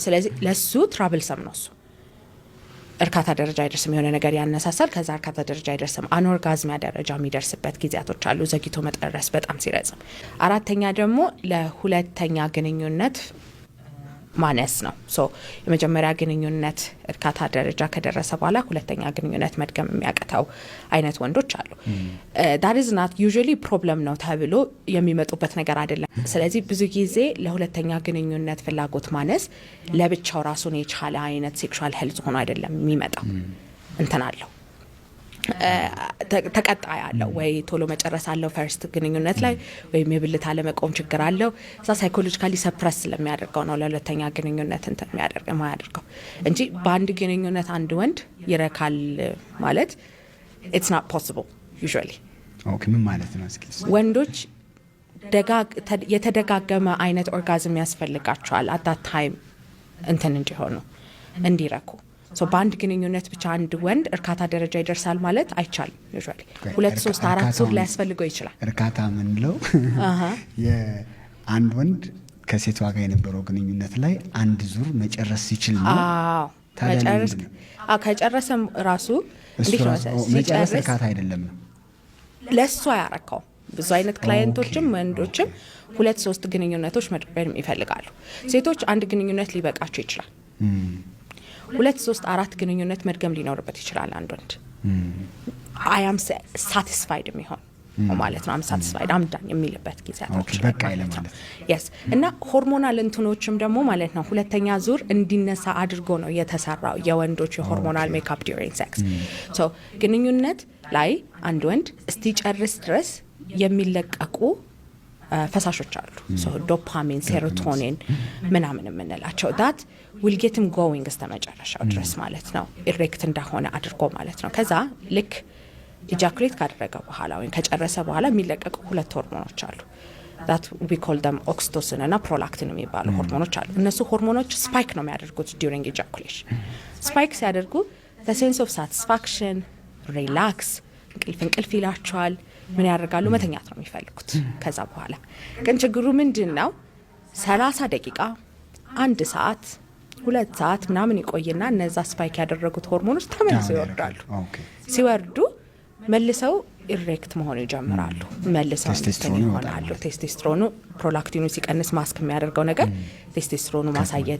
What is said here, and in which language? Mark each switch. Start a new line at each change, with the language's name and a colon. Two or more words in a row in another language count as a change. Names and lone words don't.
Amharic: ስለዚህ ለሱ ትራብልሰም ነው። እሱ እርካታ ደረጃ አይደርስም። የሆነ ነገር ያነሳሳል፣ ከዛ እርካታ ደረጃ አይደርስም። አኖርጋዝሚያ ደረጃ የሚደርስበት ጊዜያቶች አሉ፣ ዘግይቶ መጨረስ በጣም ሲረዝም። 4ተኛ ደግሞ ለሁለተኛ ግንኙነት ማነስ ነው። ሶ የመጀመሪያ ግንኙነት እርካታ ደረጃ ከደረሰ በኋላ ሁለተኛ ግንኙነት መድገም የሚያቀተው አይነት ወንዶች አሉ።
English: that is not usually problem
Amharic: ነው ተብሎ የሚመጡበት ነገር አይደለም። ስለዚህ ብዙ ጊዜ ለሁለተኛ ግንኙነት ፍላጎት ማነስ ለብቻው ራሱን የቻለ አይነት ሴክሹዋል ሄልዝ ሆኖ አይደለም የሚመጣው። እንትን አለው ተቀጣይ አለው ወይ ቶሎ መጨረስ አለው ፈርስት ግንኙነት ላይ ወይም የብልት አለመቆም ችግር አለው። እዛ
English: psychologically suppress
Amharic: ስለሚያደርገው ነው ለሁለተኛ ግንኙነት እንትን የሚያደርገው እንጂ በአንድ ግንኙነት አንድ ወንድ ይረካል ማለት
English: it's not possible usually።
Amharic: ኦኬ ምን ማለት ነው? እስኪ ወንዶች የተደጋገመ አይነት ኦርጋዝም ያስፈልጋቸዋል
English: at that time
Amharic: እንትን እንዲሆኑ እንዲረኩ። ሶ በአንድ ግንኙነት ብቻ አንድ ወንድ እርካታ ደረጃ ይደርሳል ማለት አይቻልም። ዩዥዋሊ 2 3 4 ዙር ሊያስፈልገው ይችላል። እርካታ ምንለው የአንድ ወንድ ከሴቷ ጋር የነበረው ግንኙነት ላይ አንድ ዙር መጨረስ ሲችል ነው። መጨረስ ከጨረሰም ራሱ እንዴት ነው መጨረስ እርካታ አይደለም ነው ለሷ ያረካው። ብዙ አይነት ክላይንቶችም ወንዶችም 2 3 ግንኙነቶች መድረግ ይፈልጋሉ። ሴቶች አንድ ግንኙነት ሊበቃቸው ይችላል። 2 3 4 ግንኙነት መድገም ሊኖርበት ይችላል አንድ ወንድ።
English: I am satisfied
Amharic: የሚሆን ማለት ነው።
English: I'm satisfied
Amharic: አምዳን የሚልበት ጊዜያቶች በቃ ማለት ነው። yes እና ሆርሞናል እንትኖችም ደግሞ ማለት ነው ሁለተኛ ዙር እንዲነሳ አድርጎ ነው የተሰራው የወንዶች የሆርሞናል ሜካፕ
English: during sex።
Amharic: so ግንኙነት ላይ አንድ ወንድ እስቲጨርስ ድረስ የሚለቀቁ ፈሳሾች አሉ። so ዶፓሚን፣ ሴሮቶኒን ምናምን የምንላቸው
English: that will get him
Amharic: going እስከመጨረሻው ድረስ ማለት ነው ኢሬክት እንደሆነ አድርጎ ማለት ነው። ከዛ ልክ ኢጃኩሌት ካደረገ በኋላ ወይም ከጨረሰ በኋላ የሚለቀቁ 2 ሆርሞኖች አሉ
English: that we call them oxytocin
Amharic: እና prolactin የሚባሉ ሆርሞኖች አሉ። እነሱ ሆርሞኖች ስፓይክ ነው የሚያደርጉት
English: during ejaculation።
Amharic: ስፓይክ ሲያደርጉ
English: the sense of satisfaction relax
Amharic: እንቅልፍ ይላቸዋል። ምን ያደርጋሉ? መተኛት ነው የሚፈልጉት። ከዛ በኋላ ግን ችግሩ ምንድነው 30 ደቂቃ 1 ሰዓት 2 ሰዓት ምናምን ይቆይና እነዛ ስፓይክ ያደረጉት ሆርሞኖች ተመልሰው ይወርዳሉ። ሲወርዱ መልሰው ኢሬክት መሆን ይጀምራሉ። መልሰው ይሆናሉ። ቴስቶስትሮኑ ፕሮላክቲኑ ሲቀንስ ማስክ የሚያደርገው ነገር ቴስቶስትሮኑ ማሳየት